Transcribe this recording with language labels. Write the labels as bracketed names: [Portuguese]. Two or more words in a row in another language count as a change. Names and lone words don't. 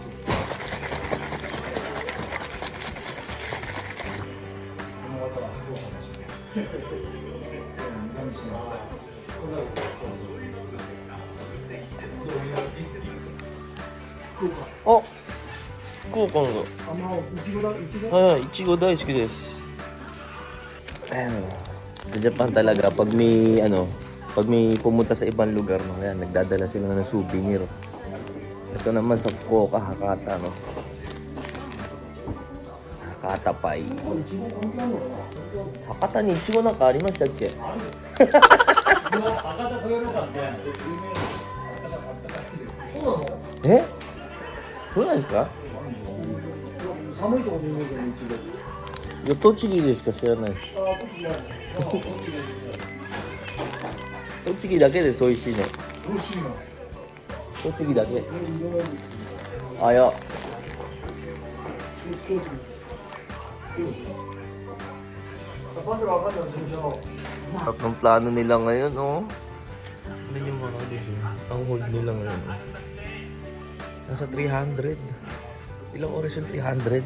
[Japanese] この技はどうかもしれない。何しろ。あ、福岡の。あ、まあ、いちごだ、いちご。はい、いちご大好きです。 [Filipino] Sa Japan talaga pag may pumunta sa ibang lugar ayan, nagdadala sila ng souvenir. Ito naman sa Fukuoka, Hakata Hakata Pai. [Japanese] 博多に いちごなんかありましたっけ？え？そうなんですか？寒いところにいるけど、いちご。いや、栃木でしか知らないです。あ、栃木ない。栃木だけです美味しいの。美味しいの。栃木だけ。あや。 [Filipino] Kapag wala ka siya. At ang plano nila ngayon, oh. Ano yung mga ang hold nila ngayon, oh. Nasa 300. Ilang oras yung 300?